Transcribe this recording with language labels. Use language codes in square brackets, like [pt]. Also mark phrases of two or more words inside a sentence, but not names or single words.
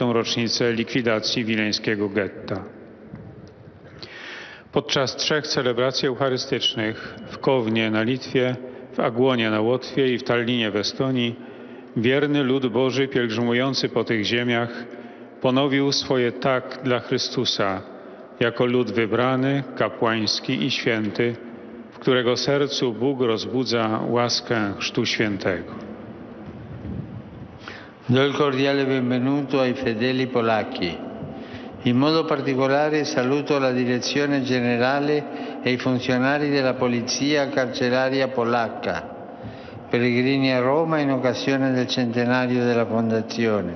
[pl] rocznicę likwidacji wileńskiego getta. Podczas 3 celebracji eucharystycznych w Kownie na Litwie, w Agłonie na Łotwie i w Tallinie w Estonii wierny lud Boży pielgrzymujący po tych ziemiach ponowił swoje tak dla Chrystusa, jako lud wybrany, kapłański i święty, w którego sercu Bóg rozbudza łaskę Chrztu Świętego. [it] Do il cordiale benvenuto ai fedeli polacchi. In modo particolare saluto la Direzione Generale e i funzionari della Polizia Carceraria Polacca, pellegrini a Roma in occasione del centenario della Fondazione.